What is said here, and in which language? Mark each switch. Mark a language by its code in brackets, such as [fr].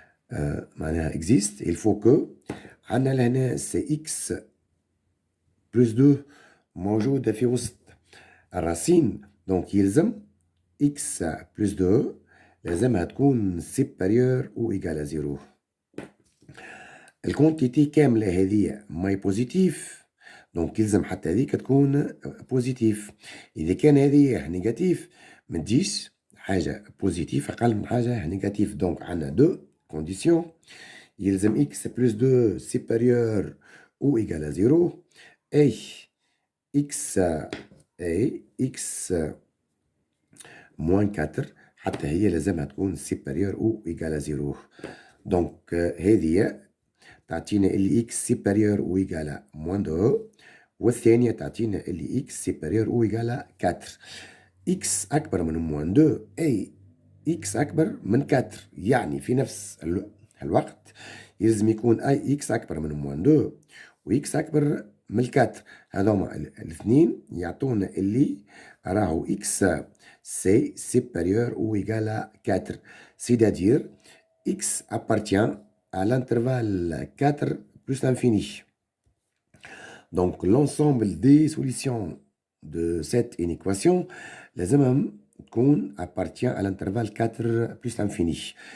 [ar] معناها [fr] existe. Il faut que [ar] عندنا لهنا [fr] c'est x plus 2 [ar] موجودة في وسط الراسين. دونك يلزم [fr] x plus 2 [ar] لازمها تكون [fr] supérieure ou égale à 0. [ar] الكونتيتي كاملة هذه ماي بوزيتيف، دونك يلزم حتى هذيك تكون بوزيتيف. إذا كان هذه نيجاتيف ما تجيش حاجة بوزيتيف أقل من حاجة نيجاتيف. دونك عندنا دو كونديسيون، يلزم [fr] x plus 2 supérieur ou égal à 0 et x moins 4 [ar] حتى هي لازمها تكون [fr] supérieur ou égal à 0. [ar] دونك هذه تعطينا اللي [fr] x supérieur ou égal à moins 2، [ar] والثانية تعطينا اللي [fr] x supérieur ou égal à 4. [ar] x أكبر من moins 2 أي x أكبر من 4، يعني في نفس الوقت يلزم يكون أي x أكبر من moins 2 و x أكبر من 4. هذوما الاثنين يعطونا اللي راهو [fr] x c'est supérieur ou égal à 4. C'est-à-dire x appartient à l'intervalle 4 plus l'infini. Donc l'ensemble des solutions de cette inéquation [ar] لازمهم تكون [fr] appartient à l'intervalle 4 plus l'infini.